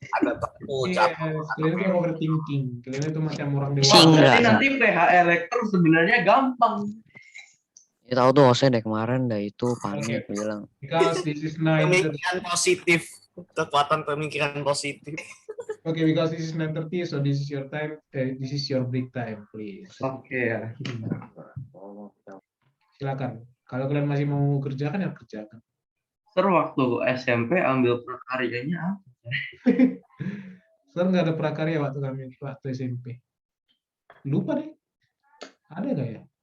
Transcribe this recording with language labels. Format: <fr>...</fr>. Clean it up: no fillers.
<id>Agak takut. Yes, kalian itu overthinking. Kalian itu macam orang Wah, dewasa. Enggak. berarti nanti PH Elektro sebenarnya gampang. Ya tahu tuh hostnya dari kemarin dah itu panik bilang.</id> <en>Because this is 9:30.</en> <id>Pemikiran positif. Kekuatan pemikiran positif.</id> <en>Okay, because this is 9:30, so this is your time. This is your break time, please.</en> <id>Oke ya. Silakan. Kalau kalian masih mau kerjakan ya kerjakan. Ter waktu SMP ambil prakaryanya apa? Sekarang nggak ada prakarya waktu SMP. Lupa deh. Ada nggak ya?</id>